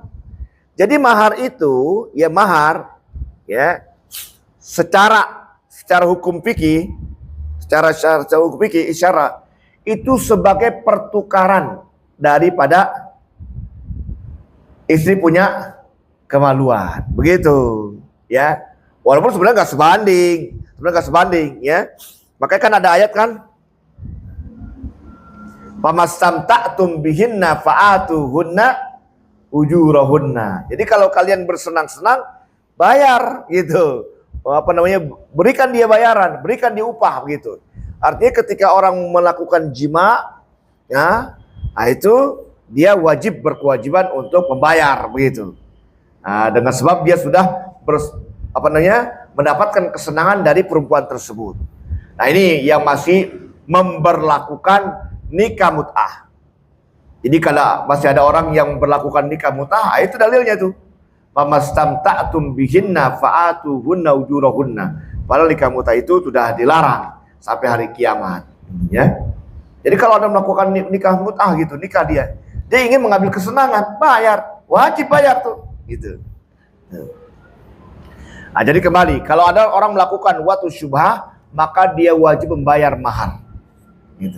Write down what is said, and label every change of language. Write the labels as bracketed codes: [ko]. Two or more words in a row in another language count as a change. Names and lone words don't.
[id] Jadi mahar itu ya mahar ya secara hukum fikih, secara hukum fikih isyarat itu sebagai pertukaran daripada istri punya kemaluan, begitu ya. Walaupun sebenarnya nggak sebanding, ya. Makanya kan ada ayat kan, [ar] فاستمتعتم بهن فآتوهن أجورهن. [id] Jadi kalau kalian bersenang-senang bayar gitu. Berikan dia bayaran, berikan dia upah gitu. Artinya ketika orang melakukan jima, ya, nah itu dia wajib berkewajiban untuk membayar begitu. Nah, dengan sebab dia sudah mendapatkan kesenangan dari perempuan tersebut. Nah, ini yang masih memberlakukan nikah mut'ah. Jadi kalau masih ada orang yang berlakukan nikah mut'ah, itu dalilnya tuh. [ar] فاستمتعتم بهن فآتوهن أجورهن. [id] Padahal nikah mut'ah itu sudah dilarang sampai hari kiamat, ya. Jadi kalau ada melakukan nikah mut'ah gitu, nikah dia ingin mengambil kesenangan, bayar, wajib bayar tuh, gitu. Nah, jadi kembali, kalau ada orang melakukan [ar] وطء شبهة, [id] maka dia wajib membayar mahar, gitu.